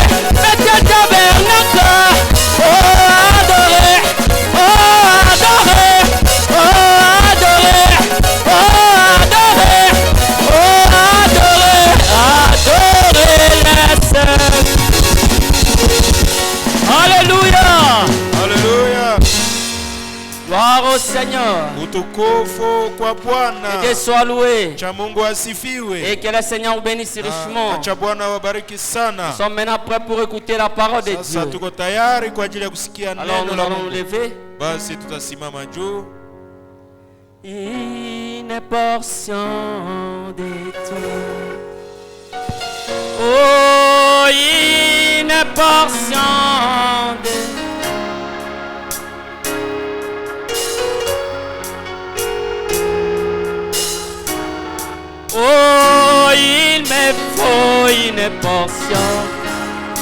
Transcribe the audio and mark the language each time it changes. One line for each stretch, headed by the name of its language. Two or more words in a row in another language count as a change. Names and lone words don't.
French: Mettez tabernacle, oh, adorer, oh, adorer, oh, adorer, oh, adorer, oh, adorer, adorer les saints. Alléluia.
Swahili: Haleluya.
French: Gloire au Seigneur.
Swahili: Utukufu kwa
French: Que
Swahili: Bwana.
French: Dieu soit loué.
Swahili: Cha Mungu asifiwe.
French: Et que le Seigneur vous bénisse richement.
Swahili: Acha Bwana wabariki sana.
French: Nous sommes maintenant prêts pour écouter la parole de Dieu.
Swahili: Sasa tuko tayari kwa ajili ya kusikia
French: Alors
Swahili: neno
French: nous la allons nous
Swahili: Mungu.
French: lever.
Swahili: Basi tutasimama juu.
French: Une portion de toi. Oh, une portion de oh, il me faut une portion.